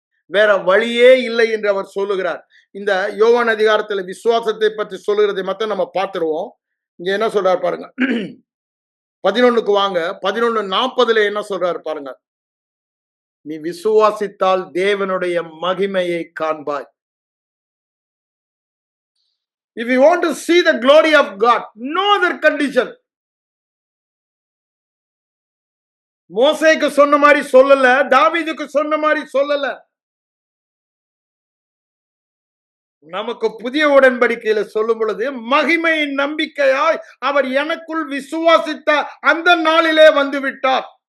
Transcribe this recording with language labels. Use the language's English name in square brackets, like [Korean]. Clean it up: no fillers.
[Tamil] வேற வழியே இல்லை என்று அவர் சொல்லுகிறார். இந்த யோவான் அதிகாரத்துல விசுவாசத்தை பற்றி சொல்லுகிறதை மட்டும் நம்ம பார்த்துருவோம். இங்க என்ன சொல்றாரு பாருங்க. 11க்கு வாங்க. 11:40 என்ன சொல்றாரு பாருங்க. நீ விசுவாசித்தால் தேவனுடைய மகிமையை காண்பாய். [English] If you want to see the glory of God, no other condition. [Tamil] மோசேக்கு சொன்ன மாதிரி சொல்லல, தாவீதுக்கு சொன்ன மாதிரி சொல்லல. நமக்கு புதிய உடன்படிக்கையில சொல்லும் பொழுது மகிமையின் நம்பிக்கையாய் அவர் எனக்குள் விசுவாசித்த அந்த நாளிலே வந்து விட்டார்.